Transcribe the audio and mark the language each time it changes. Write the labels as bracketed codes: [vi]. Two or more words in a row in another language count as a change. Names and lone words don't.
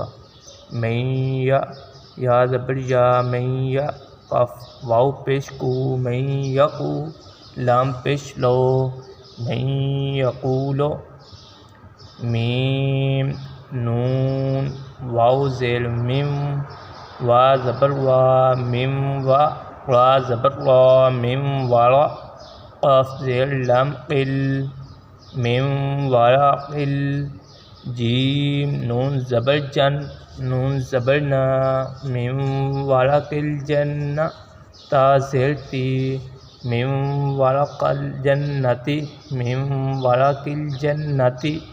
[ur] میں یا زبر یا میں یا، قاف واو پیش کو میں یقو، لام پیش لو میں یقولو. میم نون واو زیر میم، وا زبر وا میم وا، را زبر را میم وارا، قاف زیر لام قل میم وارا قل. جیم نون زبر جن، نون زبر نا میم وارا قل جن، تا زیر تی میم وارا قل جنتی میم وارا قل جنتی.